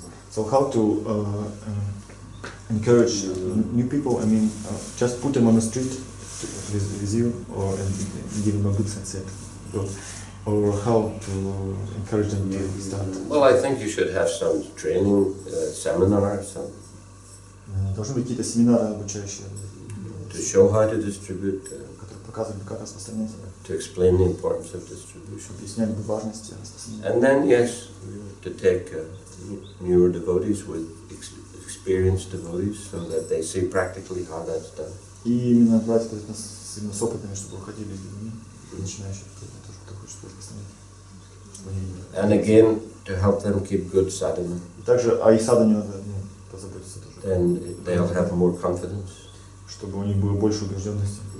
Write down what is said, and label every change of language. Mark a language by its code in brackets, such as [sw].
[en] So how to encourage new people? I mean, just put them on the street with you, or and give them a good sunset, or how to encourage them to start? Well, I think you should have some training seminar, some [ru] Должны быть какие-то семинары обучающие, [en] to show how to distribute, [ru] которые показывают, как распространять, [en] to explain the importance of distribution. [ru] объясняли бы важность распространения. [en] And then, yes, to take newer devotees with experienced devotees, so that they see practically how that's done. [ru] И именно брать именно с опытными, чтобы уходили людьми, начинающих, кто хочет распространять, чтобы они видели. [en] And again, to help them keep good sadhana. [ru] И также о их садхане надо позаботиться тоже. [en] Then they'll have more confidence. [ru] Чтобы у них было больше убежденности.